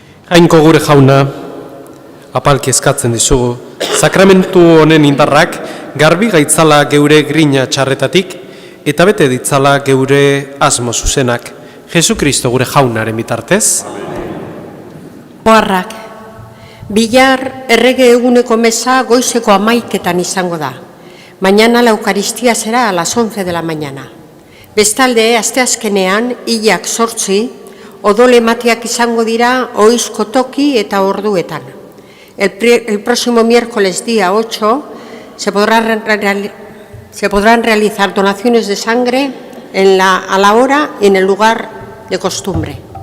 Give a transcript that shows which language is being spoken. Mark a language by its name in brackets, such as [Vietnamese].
[Basque] Jainko gure jauna, apalki eskatzen dizugu, sakramentu honen indarrak garbi gaitzala geure grina txarretatik eta bete ditzala geure asmo zuzenak, Jesukristo gure jaunaren bitartez. Oharrak, bihar errege eguneko mesa goizeko 11:00 izango da. [Spanish] Mañana la Eucaristía será a las 11 de la mañana. [Basque] Bestalde, asteazkenean, hilak 8, odole emateak izango dira ohizko toki eta orduetan. [Spanish] El próximo miércoles día 8 se podrán realizar donaciones de sangre a la hora y en el lugar de costumbre.